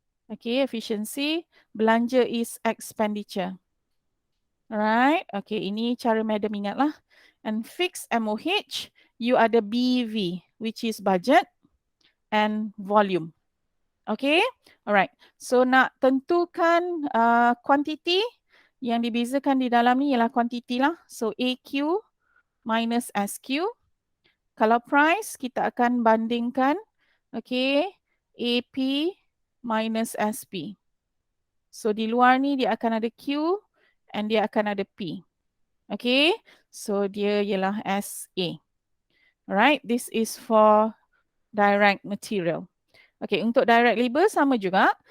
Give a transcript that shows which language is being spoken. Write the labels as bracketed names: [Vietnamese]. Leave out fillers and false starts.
[English] Okay, efficiency. [Malay] Belanja [English] is expenditure. Alright, okay, [Malay] ini cara madam ingat lah. [English] And fixed MOH, [Malay] you ada BV, [English] which is budget and volume. Okay, alright. [Malay] So nak tentukan quantity, yang dibezakan di dalam ni ialah quantity lah. So AQ minus SQ. Kalau price, kita akan bandingkan, okay, AP minus SP. So di luar ni dia akan ada Q and dia akan ada P. Okay, so dia ialah SA. [English] Alright, this is for direct material. [Malay] Okay, untuk direct labor sama juga.